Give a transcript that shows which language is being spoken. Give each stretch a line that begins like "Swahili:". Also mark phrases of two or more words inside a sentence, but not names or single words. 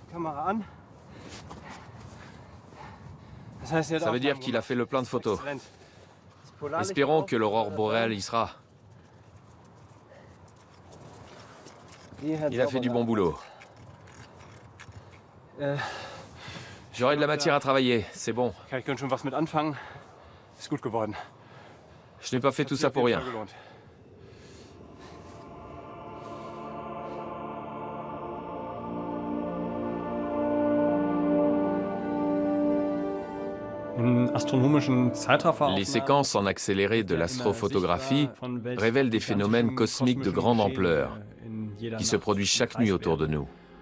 French: Ça veut dire qu'il a fait le plein de photos. Espérons que l'aurore boréale y sera. Il a fait du bon boulot. J'aurai de la matière à travailler, c'est bon.
German: Ich kann schon was mit anfangen. Ist gut geworden.
French: Je n'ai pas fait tout ça pour rien. Les séquences en accéléré de l'astrophotographie révèlent des phénomènes cosmiques de grande ampleur qui se produisent chaque nuit autour de nous.